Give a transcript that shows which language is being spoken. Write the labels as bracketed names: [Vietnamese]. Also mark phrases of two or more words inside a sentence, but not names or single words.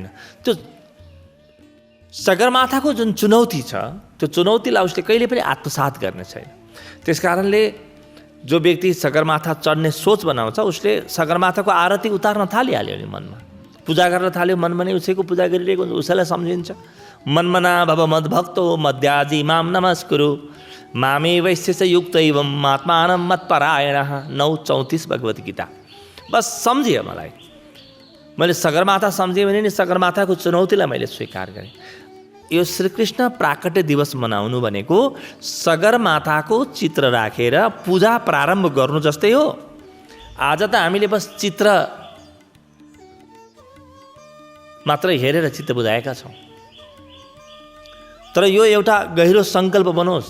[Nepali] त्यो सगरमाथाको जुन चुनौती छ, त्यो चुनौतीलाई उसले कहिले पनि आत्मसात गर्ने छैन। त्यसकारणले जो व्यक्ति सगरमाथा चढ्ने सोच बनाउँछ, उसले सगरमाथाको आरती उतार्न थालिहाल्यो नि, मनमा पूजा गर्न थाल्यो, मनमा नै उसैको पूजा गरिरहेको हुन्छ, उसैलाई सम्झिन्छ। [Sanskrit] मन्मना भव मद्भक्तो मध्याजी माम नमस्कुरु मामे वैश्य युक्त एवं आत्मानं मत्परायणः 9:34 भगवत गीता। [Nepali] बस सम्झियो मलाई, मैले सगरमाथा सम्झेँ भने नि सगरमाथाको चुनौतीलाई मैले स्वीकार गरेँ। यो श्रीकृष्ण प्राकट्य दिवस मनाउनु भनेको सगरमाथाको चित्र राखेर पूजा प्रारम्भ गर्नु जस्तै हो। आज त हामीले बस चित्र मात्र हेरेर चित्त बुझाएका छौँ, तर यो एउटा गहिरो सङ्कल्प बनोस्।